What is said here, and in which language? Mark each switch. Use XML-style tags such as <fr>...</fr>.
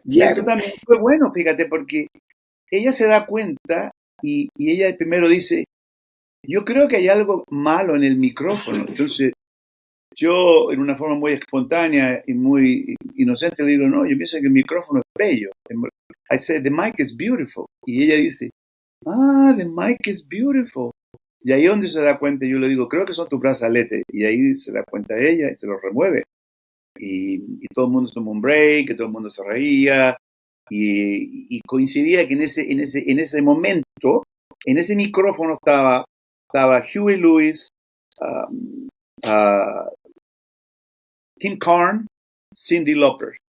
<es>Y eso también fue bueno, fíjate, porque ella se da cuenta y ella primero dice, yo creo que hay algo malo en el micrófono. Entonces, yo, en una forma muy espontánea y muy inocente, le digo, no, yo pienso que el micrófono es bello.</es> <en>I said, the mic is beautiful.</en> <es>Y ella dice,</es> <en>the mic is beautiful.</en> <es>Y ahí es donde se da cuenta, yo le digo, creo que son tus brazaletes. Y ahí se da cuenta ella y se los remueve. Y todo el mundo tomó un break, que todo el mundo se reía. Y coincidía que en ese momento, en ese micrófono estaba Huey Lewis, Kim Carnes, Cyndi Lauper.</es>